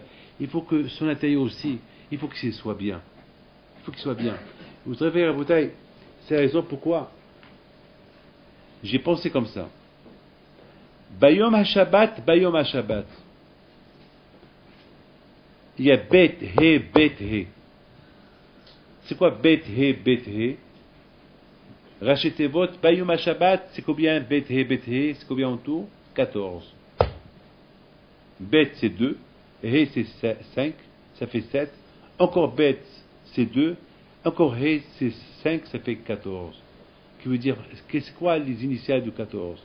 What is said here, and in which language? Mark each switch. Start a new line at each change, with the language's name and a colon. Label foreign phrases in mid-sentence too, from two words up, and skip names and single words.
French: Il faut que son intérieur aussi, il faut qu'il soit bien. Il faut qu'il soit bien. Vous savez, Raboutek, c'est la raison pourquoi j'ai pensé comme ça.
Hebrew: ביום השבת, ביום השבת.
French: Il y a Bet He, Bet He. C'est quoi Bet He, Bet He? Rachetez votre
Hebrew: ביום השבת,
French: c'est combien Bet He, Bet He? C'est combien en tout? 14. Bet c'est 2, He c'est 5, ça fait 7. Encore Bet c'est 2, encore He c'est 5, ça fait 14. Qui veut dire, c'est quoi les initiales du 14?